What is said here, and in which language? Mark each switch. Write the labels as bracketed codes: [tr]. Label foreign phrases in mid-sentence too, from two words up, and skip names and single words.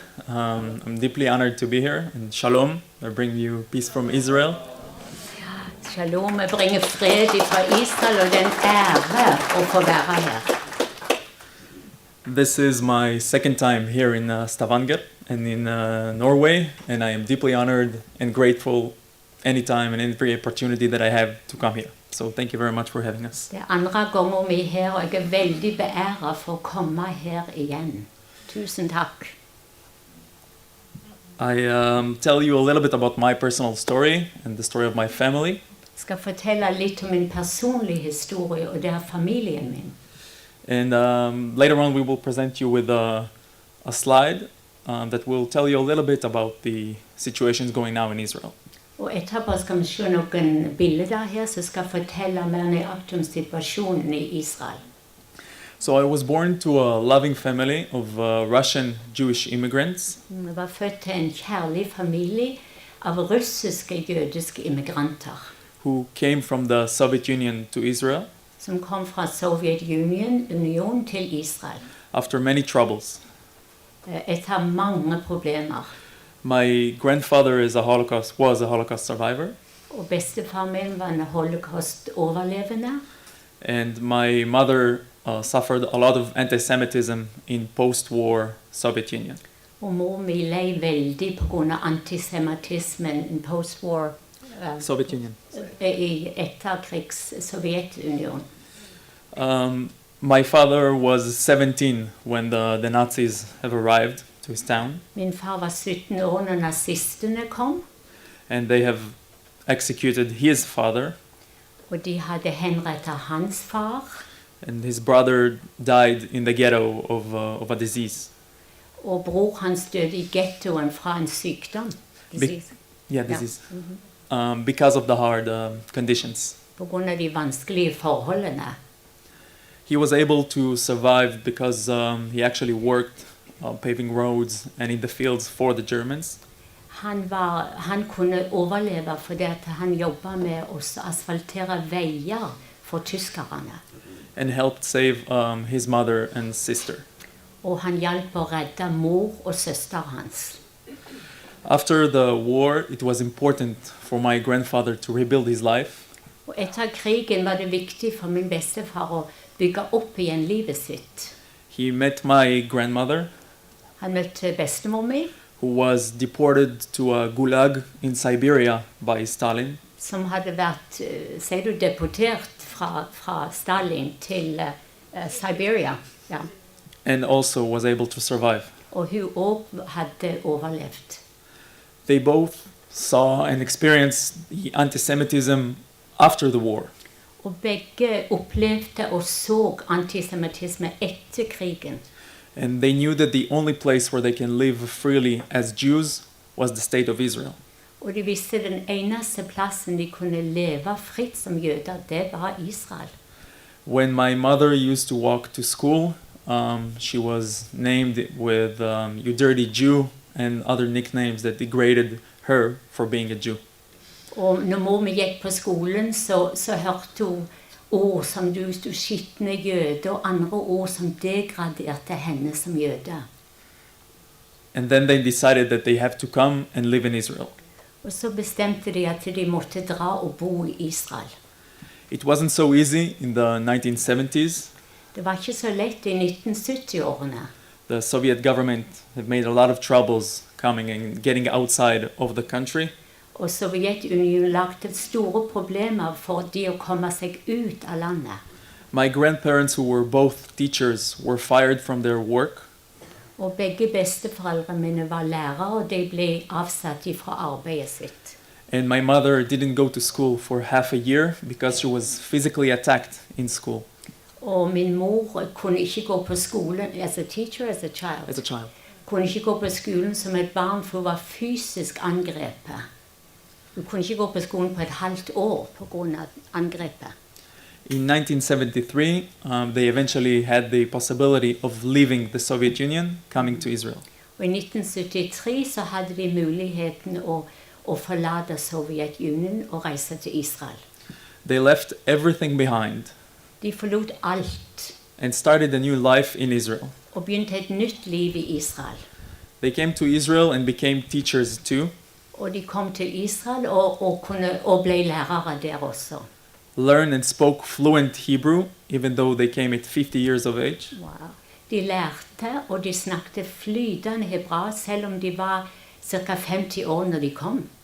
[en] I'm deeply honored to be here, and shalom. I bring you peace from Israel. [no] Shalom, jeg bringer fred fra Israel, og det er en ære å få være her. [en] This is my second time here in Stavanger and in Norway, and I am deeply honored and grateful anytime and every opportunity that I have to come here. So thank you very much for having us. [no] Det er andre ganger vi er her, og jeg er veldig beæret for å komme her igjen. Tusen takk. [en] I tell you a little bit about my personal story and the story of my family. [no] Jeg skal fortelle litt om min personlige historie, og det er familien min. [en] And later on we will present you with a slide that will tell you a little bit about the situations going now in Israel. [no] Og etterpå skal vi se noen bilder her som skal fortelle mer nøyaktig om situasjonen i Israel. [en] So I was born to a loving family of Russian Jewish immigrants. [no] Jeg var født til en kjærlig familie av russiske jødiske immigranter [en] Who came from the Soviet Union to Israel [no] som kom fra Sovjetunionen til Israel [en] after many troubles. [no] etter mange problemer. [en] My grandfather was a Holocaust survivor, [no] Og bestefar min var en Holocaust-overlevende. [en] and my mother suffered a lot of anti-Semitism in post-war Soviet Union. [no] Og mor mi lei veldig på grunn av antisemittismen i post-war [en] Soviet Union. [no] i etterkrigs Sovjetunionen. [en] My father was 17 when the Nazis have arrived to his town, [no] Min far var 17 år når nazistene kom, [en] and they have executed his father, [no] og de hadde henrettet hans far. [en] and his brother died in the ghetto of a disease. [no] Og bror hans døde i ghettoen fra en sykdom. [en] Disease. Disease. Because of the hard conditions. [no] På grunn av de vanskelige forholdene. [en] He was able to survive because he actually worked paving roads and in the fields for the Germans. [no] Han kunne overleve fordi at han jobbet med å asfaltere veier for tyskerne. [en] And helped save his mother and sister. [no] Og han hjalp å redde mor og søster hans. [en] After the war, it was important for my grandfather to rebuild his life. [no] Og etter krigen var det viktig for min bestefar å bygge opp igjen livet sitt. [en] He met my grandmother, [no] Han møtte bestemor mi, [en] who was deported to a gulag in Siberia by Stalin. [no] som hadde vært, sier du, deportert fra Stalin til Siberia. Ja. [en] and also was able to survive. [no] Og hun også hadde overlevd. [en] They both saw and experienced the anti-Semitism after the war. [no] Og begge opplevde og så antisemittisme etter krigen. [en] And they knew that the only place where they can live freely as Jews was the state of Israel. [no] Og de visste den eneste plassen de kunne leve fritt som jøder, det var Israel. [en] When my mother used to walk to school, she was named with "you dirty Jew" and other nicknames that degraded her for being a Jew. [no] Og når mor mi gikk på skolen, så hørte hun ord som du skitne jøde, og andre ord som degraderte henne som jøde. [en] And then they decided that they have to come and live in Israel. [no] Og så bestemte de at de måtte dra og bo i Israel. [en] It wasn't so easy in the 1970s. [no] Det var ikke så lett i 1970-årene. [en] The Soviet government had made a lot of troubles coming and getting outside of the country. [no] Og Sovjetunionen lagde store problemer for de å komme seg ut av landet. [en] My grandparents, who were both teachers, were fired from their work. [no] Og begge besteforeldre mine var lærere, og de ble avsatt fra arbeidet sitt. [en] And my mother didn't go to school for half a year because she was physically attacked in school [no] Og min mor kunne ikke gå på skolen [en] as a teacher, as a child. as a child. [no] Kunne ikke gå på skolen som et barn, for hun var fysisk angrepet. Hun kunne ikke gå på skolen på et halvt år på grunn av angrepet. [en] In 1973, they eventually had the possibility of leaving the Soviet Union, coming to Israel. [no] Og i 1973 så hadde de muligheten å forlate Sovjetunionen og reise til Israel. [en] They left everything behind [no] De forlot alt [en] and started a new life in Israel. [no] og begynte et nytt liv i Israel. [en] They came to Israel and became teachers too, [no] Og de kom til Israel og ble lærere der også. [en] learned and spoke fluent Hebrew, even though they came at 50 years of age. Wow. [no] De lærte og de snakket flytende hebraisk, selv om de var ca. 50 år når de kom.